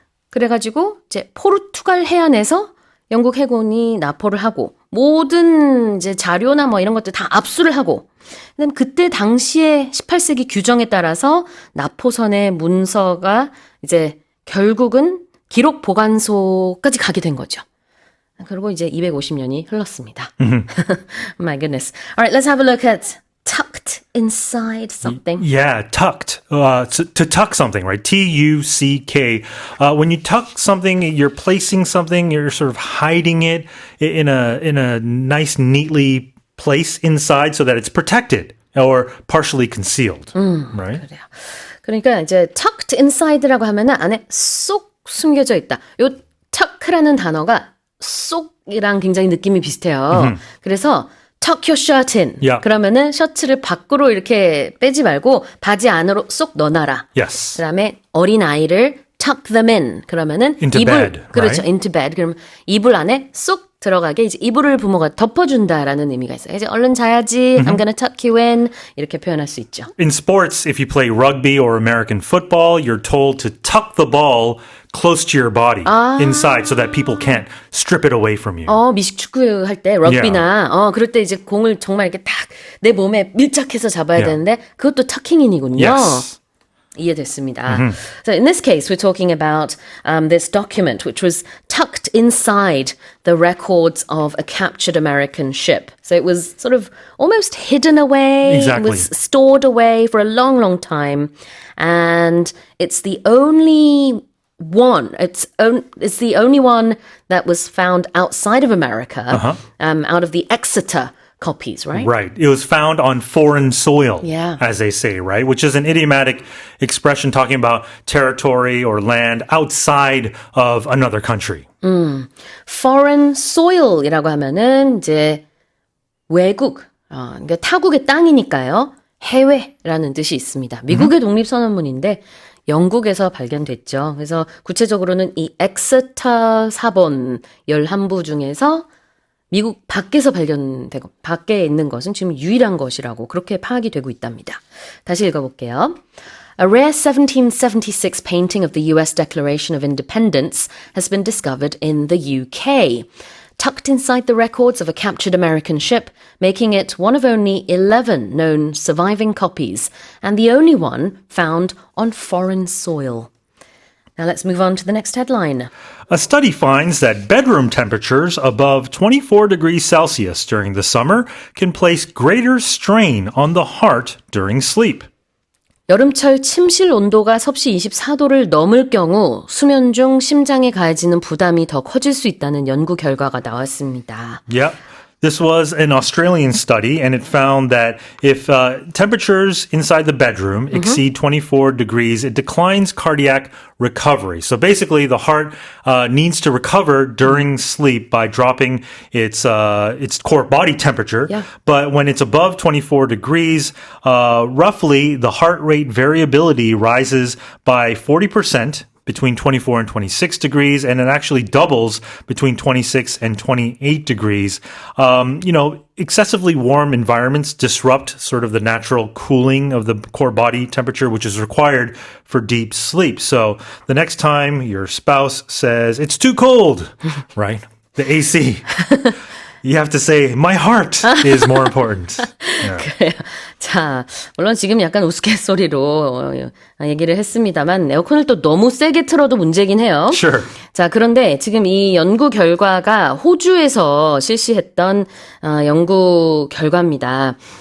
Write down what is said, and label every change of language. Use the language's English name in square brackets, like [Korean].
[Korean] 그래가지고 이제 포르투갈 해안에서 영국 해군이 납포를 하고 모든 이제 자료나 뭐 이런 것들 다 압수를 하고 그다음 그때 당시에 18세기 규정에 따라서 납포선의 문서가 이제 결국은 기록 보관소까지 가게 된 거죠. 그리고 이제 250년이 흘렀습니다. [English] My goodness. All right, let's have a look at tucked inside something. Yeah, tucked. To tuck something, right? T-U-C-K. When you tuck something, you're placing something, you're sort of hiding it in a nice, neatly place inside so that it's protected or partially concealed, right? [Korean] 그래요. 그러니까 이제 tucked inside라고 하면은 안에 쏙 숨겨져 있다. 요 tuck라는 단어가 쏙이랑 굉장히 느낌이 비슷해요. 그래서 [English] tuck your shirt in. Yeah. [Korean] 그러면은 셔츠를 밖으로 이렇게 빼지 말고 바지 안으로 쏙 넣어놔라. [English] Yes. [Korean] 그다음에 어린 아이를 [English] tuck them in. [Korean] 그러면은 [English] Into [Korean] 이불 [English] bed, [Korean] 그렇죠. [English] right? into bed. [Korean] 그럼 이불 안에 쏙 들어가게 이제 이불을 부모가 덮어준다라는 의미가 있어요. 이제 얼른 자야지. [English] I'm gonna tuck you in. [Korean] 이렇게 표현할 수 있죠. [English] In sports, if you play rugby or American football, you're told to tuck the ball close to your body inside so that people can't strip it away from you. [Korean] 미식축구 할 때 럭비나 그럴 때 이제 공을 정말 이렇게 딱 내 몸에 밀착해서 잡아야 [English] Yeah. [Korean] 되는데 그것도 터킹인이군요. [English] Yes. [Korean] 이해됐습니다. [English] So in this case, we're talking about this document, which was tucked inside the records of a captured American ship. So it was sort of almost hidden away. Exactly. It was stored away for a long, long time. And it's the only one. It's the only one that was found outside of America, out of the Exeter copies, right? Right. It was found on foreign soil, Yeah. as they say, right? Which is an idiomatic expression talking about territory or land outside of another country. [Korean] Foreign soil이라고 하면은 이제 외국, 그러니까 타국의 땅이니까요. 해외라는 뜻이 있습니다. 미국의 독립선언문인데 영국에서 발견됐죠. 그래서 구체적으로는 이 엑스터 사본 11부 중에서 미국 밖에서 발견되고 밖에 있는 것은 지금 유일한 것이라고 그렇게 파악이 되고 있답니다. 다시 읽어볼게요. [English] A rare 1776 painting of the US Declaration of Independence has been discovered in the UK, tucked inside the records of a captured American ship, making it one of only 11 known surviving copies and the only one found on foreign soil. Now let's move on to the next headline. A study finds that bedroom temperatures above 24 degrees Celsius during the summer can place greater strain on the heart during sleep. [Korean] 여름철 침실 온도가 섭씨 24도를 넘을 경우 수면 중 심장에 가해지는 부담이 더 커질 수 있다는 연구 결과가 나왔습니다. [English] Yeah. This was an Australian study, and it found that if temperatures inside the bedroom exceed 24 degrees, it declines cardiac recovery. So basically, the heart needs to recover during sleep by dropping its core body temperature. Yeah. But when it's above 24 degrees, roughly the heart rate variability rises by 40%. Between 24 and 26 degrees, and it actually doubles between 26 and 28 degrees. Excessively warm environments disrupt sort of the natural cooling of the core body temperature, which is required for deep sleep. So the next time your spouse says, it's too cold, right? The AC. You have to say, my heart is more important. Yeah. [Korean] 그래요. 자, 물론 지금 약간 우스갯소리로 얘기를 했습니다만 에어컨을 또 너무 세게 틀어도 문제긴 해요. [English] Sure. [Korean] 자, 그런데 지금 이 연구 결과가 호주에서 실시했던 연구 결과입니다.